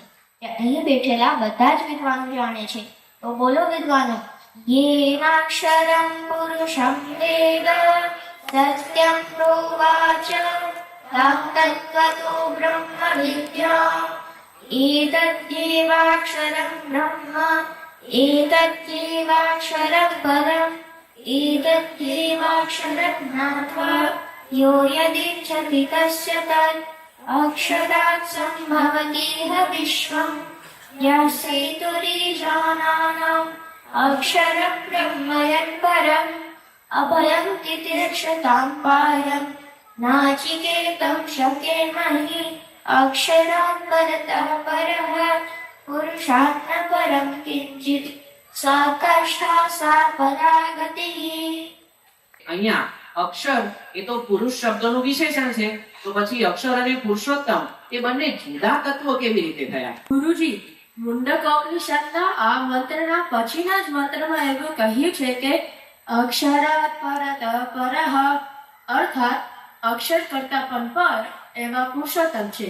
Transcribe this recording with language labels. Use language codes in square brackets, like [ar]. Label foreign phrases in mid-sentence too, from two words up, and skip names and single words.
[gu] તે અહીં બેઠેલા બધા જ વિદ્વાનો જાણે છે. તો બોલો વિદ્વાનો, [sa] येनाक्षरं पुरुषं वेद सत्यं प्रोवाच तत्वतो ब्रह्म विद्या. एतद्येवाक्षरं ब्रह्म एतद्येवाक्षरं परम् एतद्येवाक्षरं ज्ञात्वा यो यदिच्छति तस्य तत् अक्षरात् सम्भवतीह विश्वम्. यस्येतुरीशानानाम् अक्षरं ब्रह्म यत्परम् अभयं तितिक्षतां पारं नाचिकेतं शकेमहि. अक्षरात् परतः परः पुरुषात् न परं किञ्चित् सा कष्टा सा परागतिः. [gu] અહીંયા અક્ષર એ તો પુરુષ શબ્દનું વિશેષણ છે, તો પછી અક્ષર અને પુરુષોત્તમ એ બંને જુદા તત્વો કેવી રીતે થયા? ગુરુજી, મુંડકોપનિષદના આ મંત્રના પછીના જ મંત્રમાં એવું કહ્યું છે કે [sa] अक्षरात परत परह [gu] અર્થાત અક્ષર કરતા પણ પર એવા પુરુષોત્તમ છે.